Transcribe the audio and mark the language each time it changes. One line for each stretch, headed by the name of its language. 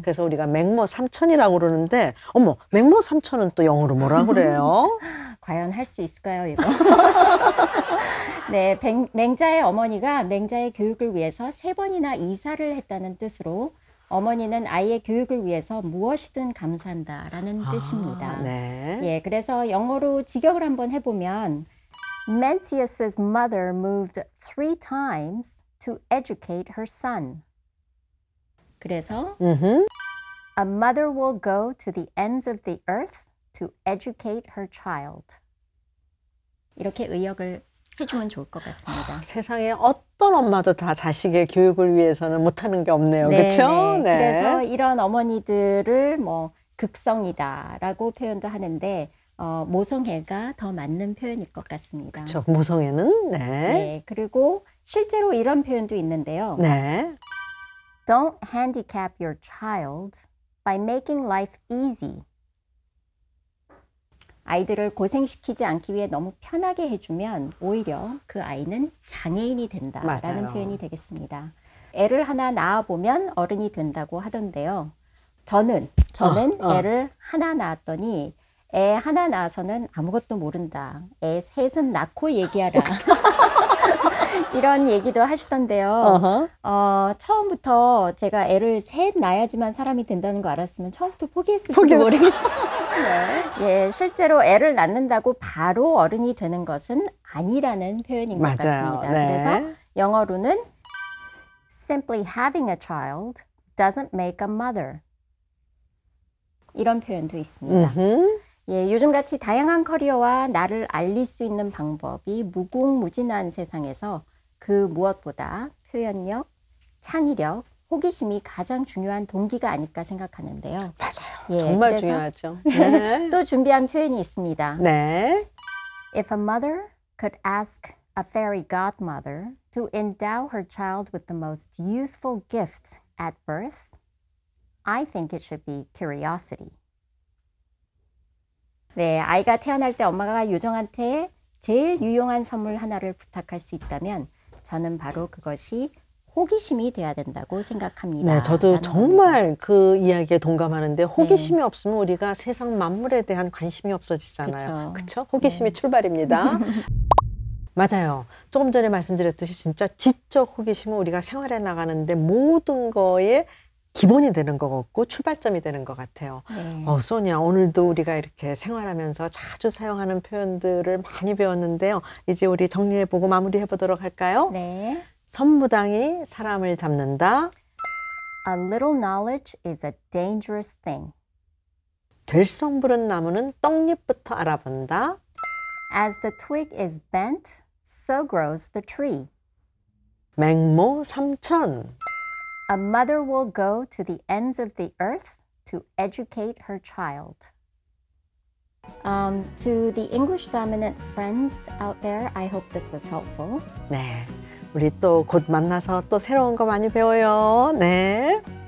Korean: 그래서 우리가 맹모 삼천이라고 그러는데 어머, 맹모 삼천은 또 영어로 뭐라 그래요? 과연 할 수 있을까요, 이거? 네, 맹자의 어머니가 맹자의 교육을 위해서 3번이나 이사를 했다는 뜻으로 어머니는 아이의 교육을 위해서 무엇이든 감수한다라는 뜻입니다. 네. 예, 그래서 영어로 직역을 한번 해보면
English: Mencius's mother moved 3 times to educate her son.
Korean: 그래서
English: A mother will go to the ends of the earth to educate her child.
Korean: 이렇게 의역을 해주면 좋을 것 같습니다. 세상에 어떤 엄마도 다 자식의 교육을 위해서는 못하는 게 없네요. 네, 그렇죠? 네. 그래서 이런 어머니들을 뭐 극성이다라고 표현도 하는데 모성애가 더 맞는 표현일 것 같습니다. 그렇죠. 모성애는 네, 그리고 실제로 이런 표현도 있는데요. 네.
English: Don't handicap your child by making life easy.
Korean: 아이들을 고생시키지 않기 위해 너무 편하게 해주면 오히려 그 아이는 장애인이 된다라는 맞아요. 표현이 되겠습니다. 애를 하나 낳아보면 어른이 된다고 하던데요. 저는 애를 하나 낳았더니 애 하나 낳아서는 아무것도 모른다. 애 셋은 낳고 얘기하라. 이런 얘기도 하시던데요. 처음부터 제가 애를 셋 낳아야지만 사람이 된다는 거 알았으면 처음부터 포기했을지도 모르겠어요. 예, 실제로 애를 낳는다고 바로 어른이 되는 것은 아니라는 표현인 것 같습니다. 네. 그래서 영어로는
English: Simply having a child doesn't make a mother.
Korean: 이런 표현도 있습니다. 예, 요즘같이 다양한 커리어와 나를 알릴 수 있는 방법이 무궁무진한 세상에서 그 무엇보다 표현력, 창의력, 호기심이 가장 중요한 동기가 아닐까 생각하는데요. 맞아요. 예, 정말 중요하죠. 네. 또 준비한 표현이 있습니다. 네.
English: If a mother could ask a fairy godmother to endow her child with the most useful gift at birth, I think it should be curiosity.
Korean: 네, 아이가 태어날 때 엄마가 요정한테 제일 유용한 선물 하나를 부탁할 수 있다면 저는 바로 그것이 호기심이 돼야 된다고 생각합니다. 네, 저도 정말 겁니다. 그 이야기에 동감하는데 호기심이 없으면 우리가 세상 만물에 대한 관심이 없어지잖아요. 그렇죠? 호기심이 출발입니다. 맞아요. 조금 전에 말씀드렸듯이 진짜 지적 호기심은 우리가 생활해 나가는데 모든 거에 기본이 되는 것 같고 출발점이 되는 것 같아요. 네. 소니야, 오늘도 우리가 이렇게 생활하면서 자주 사용하는 표현들을 많이 배웠는데요. 이제 우리 정리해보고 마무리해 보도록 할까요? 네. 선무당이 사람을 잡는다.
English: A little knowledge is a dangerous thing.
Korean: 될성 부른 나무는 떡잎부터 알아본다.
English: As the twig is bent, so grows the tree.
Korean: 맹모 삼천.
English: A mother will go to the ends of the earth to educate her child. To the English dominant friends out there, I hope this was helpful.
Korean: 네, 우리 또 곧 만나서 또 새로운 거 많이 배워요. 네,